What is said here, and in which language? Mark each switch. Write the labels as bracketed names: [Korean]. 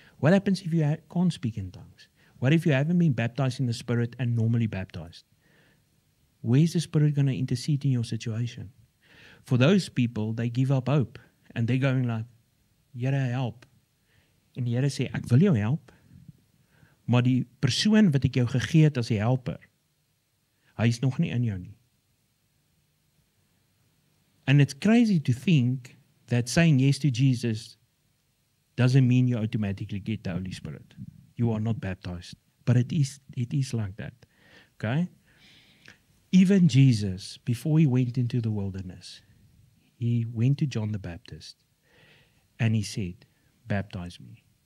[English] What happens if you can't speak in tongues? What if you haven't been baptized in the Spirit and normally baptized? Where's the Spirit going to intercede in your situation? For those people, they give up hope. And they're going like, Here, help. [Afrikaans] En die Here sê, ek wil jou help. Maar die persoon wat ek jou gegee het as die helper, hy is nog nie in jou nie. [English] And it's crazy to think that saying yes to Jesus doesn't mean you automatically get the Holy Spirit. You are not baptized. But it is like that. Okay? Even Jesus, before he went into the wilderness, he went to John the Baptist and he said, baptize me.